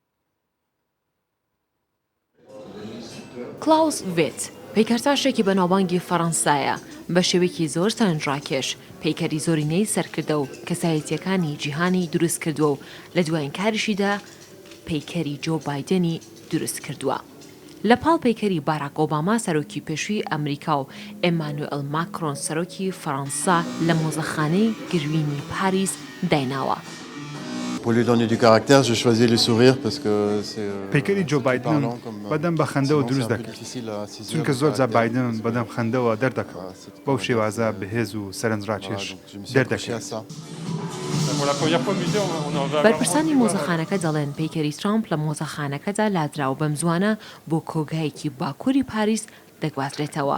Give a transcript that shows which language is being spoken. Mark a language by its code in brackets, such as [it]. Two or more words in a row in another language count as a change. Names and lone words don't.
[ckb] کلاوس ڤێت پەیکەرتاشێکی بەناوبانگی فەڕەنسایە بە شێوەیەکی زۆر سەرنجڕاکێش پەیکەری زۆرینەی سەرکردە و کەسایەتیەکانی جیهانی دروست کردووە و لە دوایین کاریشیدا پەیکەری جۆ بایدنی دروست کردووە. لە پاڵ پەیکەری باراک ئۆباما سەرۆکی پێشووی ئەمریکا و ئێمانوئێل ماکرۆن سەرۆکی فەڕەنسا لە مۆزەخانەی گروینی پاریس دایناوە. [fr] Pour lui donner du caractère, j'ai choisi le sourire parce que c'est [ckb] پەیکەری جۆ بایدن بەدەم بە خەندەوە دروست دەکرد چونکە زۆر جا بایدن بەدەم خەندەوە دەردەکەوت بەو شێوازە بەهێز و سەرنجڕاکێش دەردەکرد. بەرپرسانی مۆزەخانەکە دەڵێن پەیکەری ترامپ لە مۆزەخانەکەدا لادراوە بەم زوانە بۆ کۆگایەکی باکووری پاریس دەگوازرێتەوە.